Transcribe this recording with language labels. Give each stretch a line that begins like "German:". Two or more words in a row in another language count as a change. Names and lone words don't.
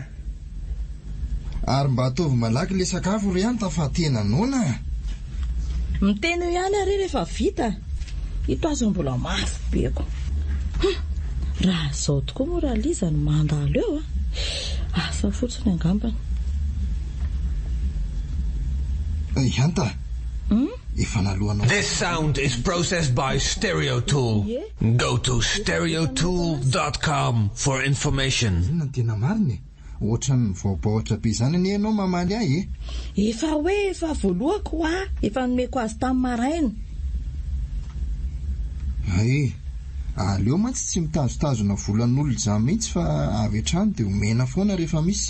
Malagasy: Ary mba ataovy malaky le sakafo ry ihany fa tena nona. Miteny eo ihany ary rehefa vita. Ito azo mbola mafy beko. Raha zao tokoa moa raha liza ny mandalo eo asa fotsiny angambany. Ihany ta.
English: This sound is processed by Stereo Tool. Go to stereotool.com for information.
Malagasy: Inona tena mariny? Ohatran'ny vaobaotra be zany ny ianao mamaly ahy Efa voalohako efa nomeko azy tamin'ny maraina. Ay, aleo mantsy tsy mitazotazona volan'olona izany mihitsy fa avy hatrany dia omena foana rehefa misy.